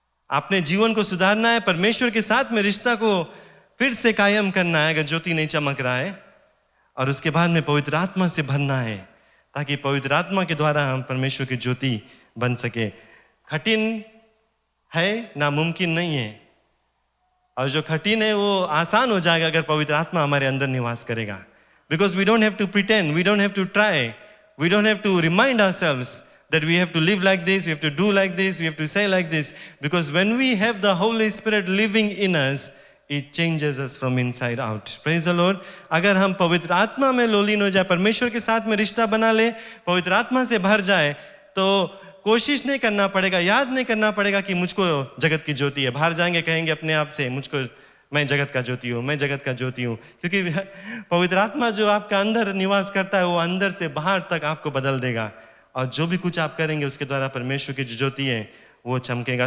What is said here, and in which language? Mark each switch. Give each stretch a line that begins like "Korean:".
Hindi: अपने जीवन को सुधारना है, परमेश्वर के साथ में रिश्ता को फिर से कायम करना है अगर ज्योति नहीं चमक रहा है, और उसके बाद में पवित्र आत्मा से भरना है ताकि पवित्र आत्मा के द्वारा हम परमेश्वर की ज्योति बन सके। कठिन है, नामुमकिन नहीं है, और जो कठिन है वो आसान हो जाएगा अगर पवित्र आत्मा हमारे अंदर निवास करेगा।
English: Because we don't have to pretend, we don't have to try, we don't have to remind ourselves that we have to live like this, we have to do like this, we have to say like this. Because when we have the Holy Spirit living in us, it changes us from inside out. Praise the Lord.
Hindi: अगर हम पवित्र आत्मा में लोलीन हो जाए, परमेश्वर के साथ में रिश्ता बना ले, पवित्र आत्मा से भर जाए, तो कोशिश नहीं करना पड़ेगा, याद नहीं करना पड़ेगा कि मुझको जगत की ज्योति है। बाहर जाएंगे कहेंगे अपने आप से, मुझको, मैं जगत का ज्योति हूँ, मैं जगत का ज्योति हूँ। क्योंकि पवित्र आत्मा जो आपका अंदर निवास करता है वो अंदर से बाहर तक आपको बदल देगा, और जो भी कुछ आप करेंगे उसके द्वारा परमेश्वर की जो ज्योति है वो चमकेगा।